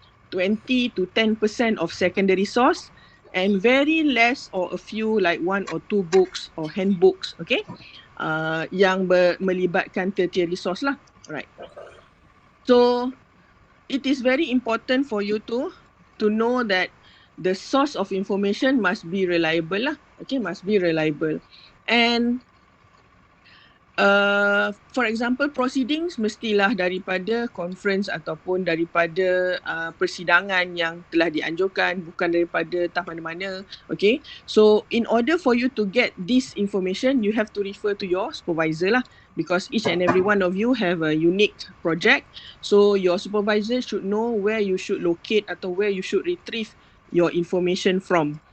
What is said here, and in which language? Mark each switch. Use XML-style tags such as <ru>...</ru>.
<en>20 to 10% of secondary source, and very less or a few like 1 or 2 books or handbooks, okay,</en> <ms>yang melibatkan</ms> <en>tertiary source lah. Right. So it is very important for you to to know that the source of information must be reliable lah. Okay, must be reliable. And for example,</en> <ms>proceedings mestilah daripada conference ataupun daripada persidangan yang telah dianjurkan, bukan daripada entah mana-mana.</ms> <en>Okay, so in order for you to get this information, you have to refer to your supervisor lah, because each and every one of you have a unique project. So your supervisor should know where you should locate atau where you should retrieve your information from.</en>